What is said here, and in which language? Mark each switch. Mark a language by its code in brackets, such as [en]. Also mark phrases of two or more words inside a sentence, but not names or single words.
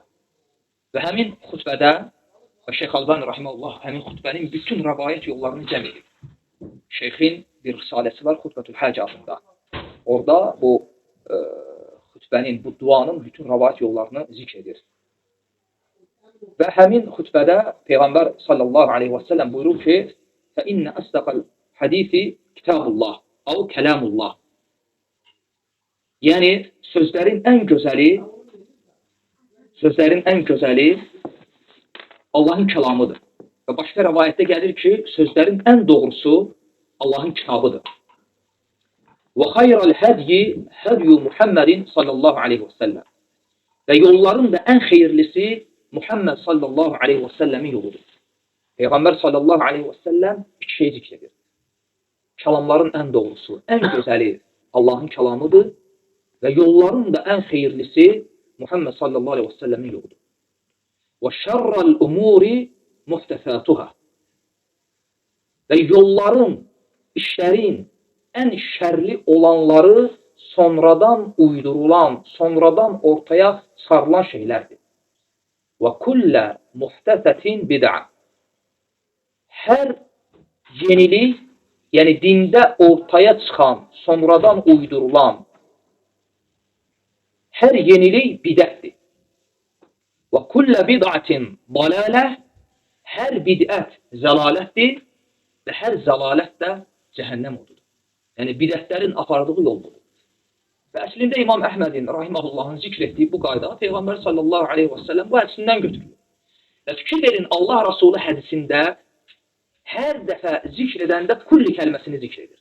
[az] Və həmin xütbədə və Şeyx Albani rahiməhullah həmin xütbənin bütün rəvayət yollarını cəm edib. Şeyxin bir risaləsi var [ar] خطبة الحاجة [az] adında. Orada bu xütbənin, bu duanın bütün rəvayət yollarını zikr edir. Və həmin xütbədə Peyğəmbər [ar] صلى الله عليه وسلم [az] buyurur ki, [ar] فَإِنَّ أَصْدَقَ الْحَدِيثِ كِتَابُ اللّٰهِ أو كَلَامُ اللّٰهِ. [az] Yəni sözlərin ən gözəli Allahın kəlamıdır. Və başqa rəvayətdə gəlir ki, sözlərin ən doğrusu Allahın kitabıdır. [ar] وَخَيْرَ الْهَدْيِ هَدْيُ مُحَمَّدٍ صلى الله عليه وسلم. [az] Və yolların da ən xeyirlisi Muhammed [ar] صلى الله عليه وسلم [az] yoludur. Peyğəmbər [ar] صلى الله عليه وسلم [az] iki şey zikr edir. Kəlamların ən doğrusu, ən gözəli Allahın kəlamıdır və yolların da ən xeyirlisi Muhammed [ar] صلى الله عليه وسلم [az] yoludur. [ar] وَشَرَّ الْأُمُورِ مُحْتَثَاتُهَا. [az] Və yolların, işlərin ən şərli olanları sonradan uydurulan, sonradan ortaya sarılan şeylərdir. [ar] وَكُلَّ مُحْتَثَةٍ بِدْعَةٍ. [az] Hər yenilik, yəni dində ortaya çıxan, sonradan uydurulan hər yenilik bidətdir. [ar] وَكُلَّ بِدْعَةٍ ضَلَالَةٍ. [az] Hər bidət zəlalətdir və hər zəlalət də cəhənnəm odur. Yəni bidətlərin apardığı yoldur. Və əslində İmam Əhmədin rahiməhullahın zikr etdiyi bu qayda Peyğəmbər [ar] صلى الله عليه وسلم [az] bu hədisindən götürülür. Və fikir verin, Allah Rasulü hədisində hər dəfə zikr edəndə kulli kəlməsini zikr edir.